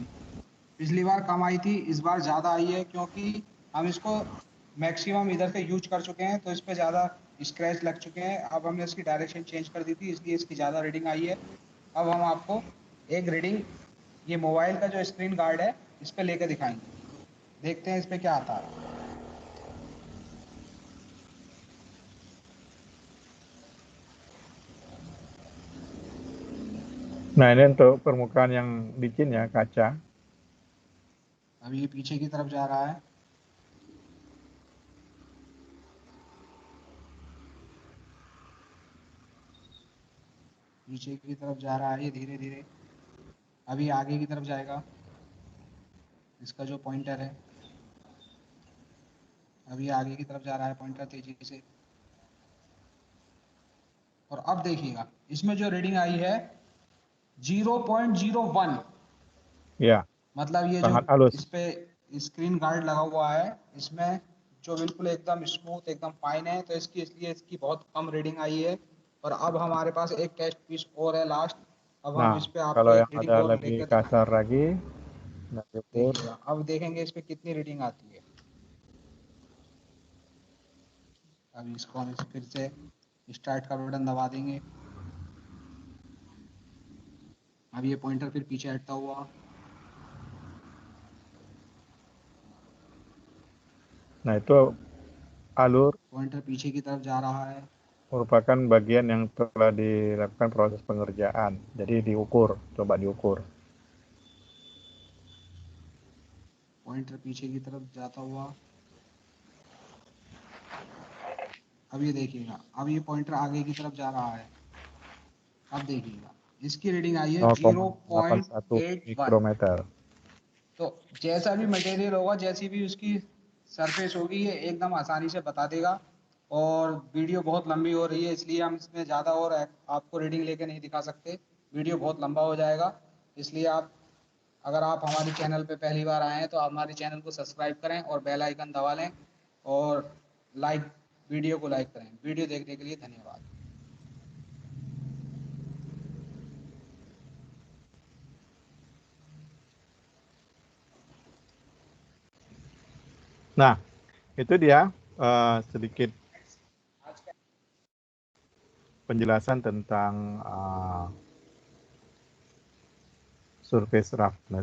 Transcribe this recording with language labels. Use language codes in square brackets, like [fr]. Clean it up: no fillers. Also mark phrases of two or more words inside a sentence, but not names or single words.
[hi] पिछली बार कम आई थी, इस बार ज़्यादा आई है क्योंकि हम इसको मैक्सिमम इधर से यूज कर चुके हैं, तो इस पर ज़्यादा स्क्रैच लग चुके हैं। अब हमने इसकी [en] direction change [hi] कर दी थी, इसलिए इसकी ज़्यादा रीडिंग आई है। अब हम आपको एक रीडिंग ये मोबाइल का जो [en] screen guard [hi] है इस पर लेकर दिखाएंगे, देखते हैं इस पर क्या आता है। [id] Nah, ini untuk permukaan yang licin ya, kaca. [hi] अब ये पीछे की तरफ जा रहा है, पीछे की तरफ जा रहा है ये धीरे धीरे। अभी आगे की तरफ जाएगा इसका जो पॉइंटर है। अभी आगे की तरफ जा रहा है पॉइंटर तेजी से। और अब देखिएगा इसमें जो रीडिंग आई है 0.01, Ya, मतलब ये जो [id] sangat halus. [hi] इस पे [en] screen guard [hi] लगा हुआ है इसमें जो बिल्कुल एकदम स्मूथ एकदम फाइन है, तो इसकी इसलिए इसकी बहुत कम रीडिंग आई है। और अब हमारे पास एक [en] test piece [hi] और है लास्ट। अब हम Nah, इस पे आपको kalau एक yang रीडिंग ada और lebih लेकर kasar दिखाएंगे। [id] lagi, nah, diukur. [hi] देखिएगा अब देखेंगे इस पे कितनी रीडिंग आती है। अब इसको हम फिर से स्टार्ट का बटन दबा देंगे। अब ये पॉइंटर फिर पीछे हटता हुआ। [id] Nah, itu alur [hi] पॉइंटर पीछे की तरफ जा रहा है। [id] merupakan bagian yang telah dilakukan proses pengerjaan. Jadi diukur, coba diukur. [hi] पॉइंटर पीछे की तरफ जाता हुआ। अब ये देखिएगा अब ये पॉइंटर आगे की तरफ जा रहा है। अब देखिएगा इसकी रीडिंग आई है 0,81 0.81। mikrometer. तो जैसा भी मटेरियल होगा, जैसी भी उसकी सरफेस होगी, ये एकदम आसानी से बता देगा। और वीडियो बहुत लंबी हो रही है इसलिए हम इसमें ज़्यादा और आपको रीडिंग लेके नहीं दिखा सकते, वीडियो बहुत लंबा हो जाएगा। इसलिए अगर आप हमारे चैनल पे पहली बार आए हैं तो हमारे चैनल को सब्सक्राइब करें और [en] bell icon [hi] दबा लें और वीडियो को लाइक करें। वीडियो देखने के लिए धन्यवाद। [id] Nah, itu dia sedikit penjelasan tentang [en] surface roughness.